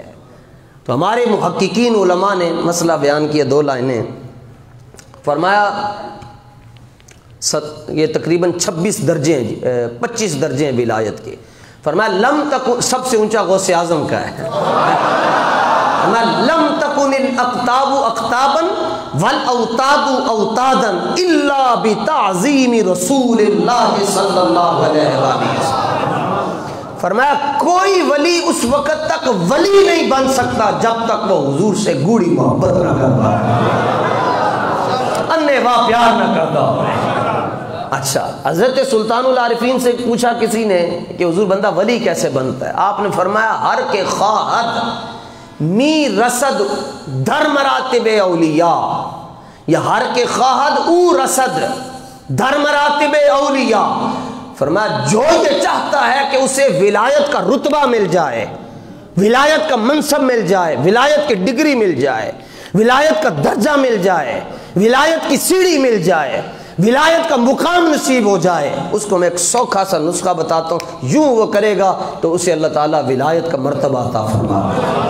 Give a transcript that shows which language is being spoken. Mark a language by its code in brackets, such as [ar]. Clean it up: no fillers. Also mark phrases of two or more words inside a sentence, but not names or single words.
[ur] تو ہمارے محققین علماء نے مسئلہ بیان کیا، 2 لائنیں فرمایا، یہ تقریباً 26 درجے ہیں، 25 درجے ہیں ولایت کے۔ [ar] فرمایا لم تکن، [ur] سب سے اونچا غوث اعظم کا ہے، فرمایا [ar] لم تکن الاقطاب اقطابا والاوتاد اوتادا الا بتعظیم رسول اللہ صلی اللہ علیہ وسلم۔ [ur] فرمایا کوئی ولی اس وقت تک ولی نہیں بن سکتا جب تک وہ حضور سے گوڑی محبت نہ کرتا، [pa] انے واہ [ur] پیار نہ کرتا۔ اچھا، حضرت سلطان العارفین سے پوچھا کسی نے کہ حضور بندہ ولی کیسے بنتا ہے؟ آپ نے فرمایا [fa] ہر کے خواہد می رسد در مراتب اولیاء، یا ہر کے خواہد او رسد در مراتب اولیاء۔ [ur] فرمایا جو یہ چاہتا ہے کہ اسے ولایت کا رتبہ مل جائے، ولایت کا منصب مل جائے، ولایت کی ڈگری مل جائے، ولایت کا درجہ مل جائے، ولایت کی سیڑھی مل جائے، ولایت کا مقام نصیب ہو جائے، اس کو میں ایک سوکھا سا نسخہ بتاتا ہوں، یوں وہ کرے گا تو اسے اللہ تعالیٰ ولایت کا مرتبہ عطا فرمائے۔